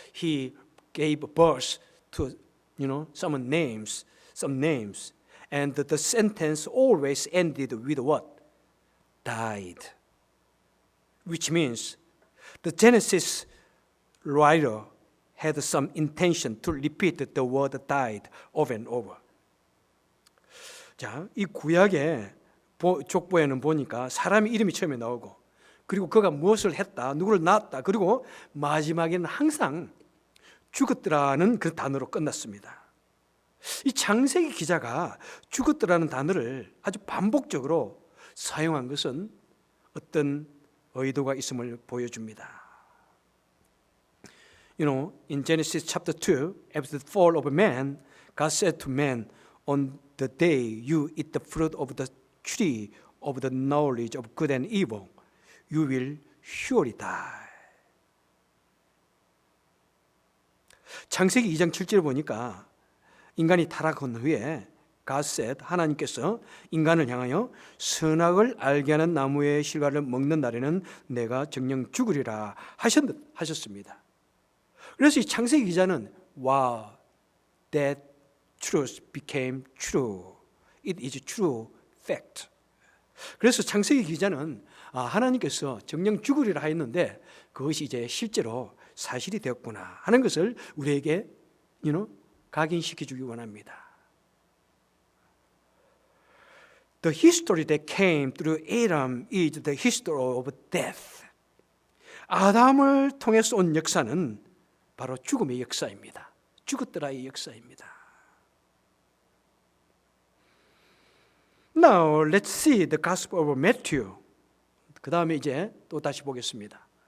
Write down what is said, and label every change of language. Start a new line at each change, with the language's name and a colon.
English: He gave birth to, some names, and the sentence always ended with what? Died, which means the Genesis writer had some intention to repeat the word died over and over.
Korean: 자, 이 구약의 족보에는 보니까 사람의 이름이 처음에 나오고 그리고 그가 무엇을 했다, 누구를 낳았다, 그리고 마지막에는 항상 죽었더라는 그 단어로 끝났습니다. 이 창세기 기자가 죽었더라는 단어를 아주 반복적으로 사용한 것은 어떤 의도가 있음을 보여줍니다.
English: In Genesis chapter 2, after the fall of man, God said to man, on the day you eat the fruit of the tree of the knowledge of good and evil, you will surely die.
Korean: 창세기 2장 7절을 보니까 인간이 타락한 후에
English: God said,
Korean: 하나님께서 인간을 향하여 선악을 알게 하는 나무의 실과를 먹는 날에는 내가 정녕 죽으리라 하셨습니다. 그래서 이 창세기 기자는
English: Wow, that truth became true. It is true fact.
Korean: 그래서 창세기 기자는 하나님께서 정령 죽으리라 하였는데 그것이 이제 실제로 사실이 되었구나 하는 것을 우리에게 각인시켜 주기 원합니다.
English: The history that came through Adam is the history of death.
Korean: 아담을 통해서 온 역사는 바로 죽음의 역사입니다. 죽었더라의 역사입니다.
English: Now let's see the Gospel of Matthew.
Korean: 그 다음에 이제 또 다시 보겠습니다.